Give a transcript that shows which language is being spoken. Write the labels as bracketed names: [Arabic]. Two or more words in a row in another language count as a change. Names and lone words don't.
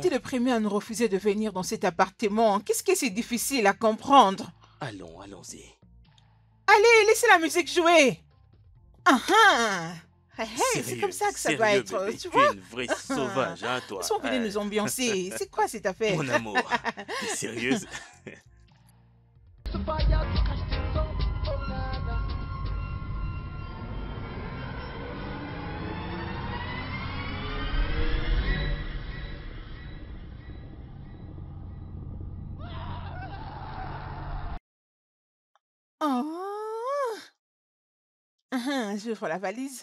[French] était le premier à nous refuser de venir dans cet appartement. Qu'est-ce que c'est difficile à comprendre? Allons, allons-y. Allez, laissez la musique jouer. Ah ah. Hey, hey, c'est Sérieux, comme ça que ça sérieux, doit être, bébé, tu es vois? une vraie sauvage, hein, toi. Ils sont venus nous ambiancer. C'est quoi cette affaire? Mon amour, t'es sérieuse? [English] To fire to catch things up, oh na na. Oh. [French] J'ouvre la valise.